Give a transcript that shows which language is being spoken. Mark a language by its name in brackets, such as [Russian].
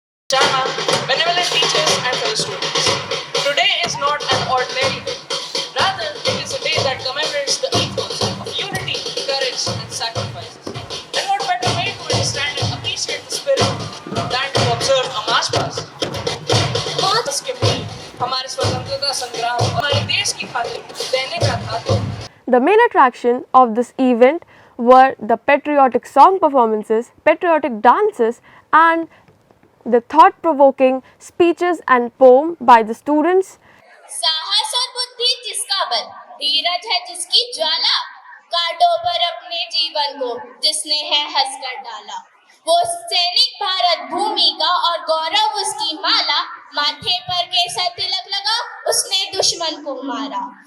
[English] Jama, benevolent teachers and fellow students. Today is not an ordinary day. Rather, it is a day that commemorates the ethos of unity, courage, and sacrifices. And what better way to understand and appreciate the spirit than to observe a march past? [Hindi] मार्च के मूल हमारे स्वतंत्रता संग्राम और हमारे देश की खातिर देने का था तो [English] The main attraction of this event were the patriotic song performances, patriotic dances, and the thought-provoking speeches and poem by the students. [Hindi] साहस और बुद्धि जिसका बल, धीरज है जिसकी ज्वाला, कांटों पर अपने जीवन को जिसने है हंसकर डाला, वो सैनिक भारत भूमि का और गौरव उसकी माला, माथे पर केसर तिलक लगा उसने दुश्मन को मारा।